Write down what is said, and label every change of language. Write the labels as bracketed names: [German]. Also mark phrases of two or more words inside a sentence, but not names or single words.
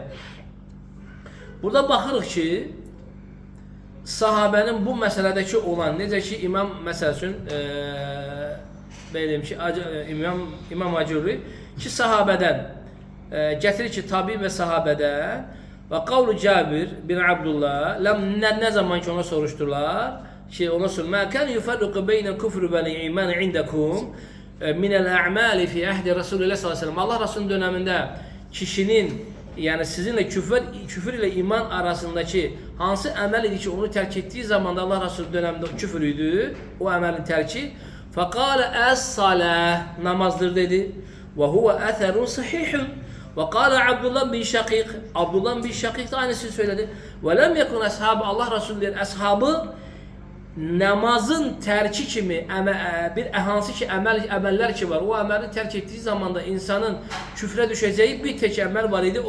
[Azerbaijani] Burada baxırıq ki, sahabənin bu məsələdəki olan, necə ki İmam məsəl üçün deyim ki, İmam Acuri ki sahabədən gətirir ki tabi və sahabədən və qavlu Cabir bin Abdullah nə zaman ki ona soruşdular ki ona soruşdular [Arabic] ما كان يفرق بين الكفر والإيمان عندكم من الأعمال في عهد رسول الله صلى الله عليه وسلم. [Turkish] Allah Rasulun döneminde kişinin yani sizinle küfür ile iman arasındaki [Azerbaijani] hansı əməl idi ki, [Turkish] onu tərk ettiği zaman da Allah Resulü döneminde o küfür idi, o əməlin tərki. [Arabic] فقال الصلاة, [Turkish] namazdır dedi. [Arabic] وهو أثر صحيح. وقال Abdullah bin Şakik, Abdullah bin Şakik [Turkish] de aynısını söyledi. [Arabic] ولم يكن [Turkish] ashabı, Allah Resulü'nün ashabı namazın terki kimi bir hansı ki əməllər ki var, o əməli terk ettiği zaman da insanın küfre düşeceği bir tek əməl var idi.